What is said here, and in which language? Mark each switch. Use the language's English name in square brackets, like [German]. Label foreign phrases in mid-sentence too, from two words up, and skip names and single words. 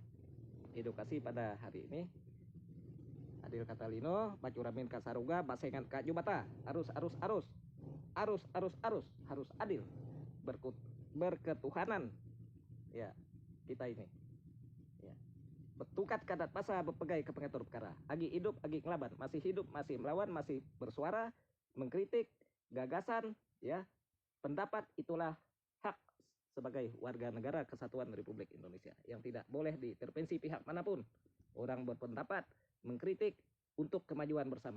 [Indonesian] Edukasi pada hari ini. [Kendayan] Adil Katalino, Bacuramin Kasaruga, Basengan Kak Jubata. [Indonesian] Harus adil. Berketuhanan. Ya, kita ini. Ya. [Iban] Betukat kadat pasa berpegai ke pengatur perkara. Agi hidup, agi ngelaban. [Indonesian] Masih hidup, masih melawan, masih bersuara, mengkritik, gagasan, ya, pendapat itulah hak sebagai warga negara kesatuan Republik Indonesia yang tidak boleh diintervensi pihak manapun. Orang berpendapat, mengkritik untuk kemajuan bersama.